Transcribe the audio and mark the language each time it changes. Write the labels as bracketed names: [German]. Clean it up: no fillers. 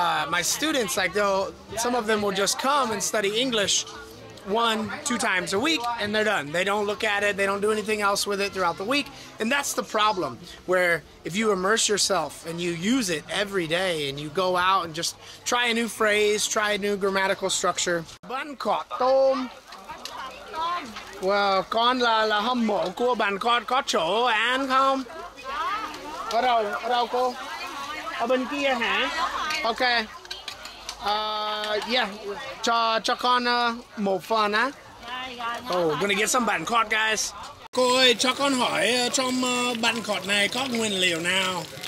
[English] My students, like some of them will just come and study English 1-2 times a week and they're done. They don't look at it, they don't do anything else with it throughout the week. And that's the problem, where if you immerse yourself and you use it every day and you go out and just try a new phrase, try a new grammatical structure. [Vietnamese] Bánh khọt tôm. Well, con là hâm mộ của bánh khọt, có chỗ ăn không? Ở đâu cô? Ở bên kia hả? Ok. Yeah, cho con một phần á. [English] Oh, gonna get some bánh khọt, guys. [Vietnamese] Cô ơi, cho con hỏi trong bánh khọt này có nguyên liệu nào?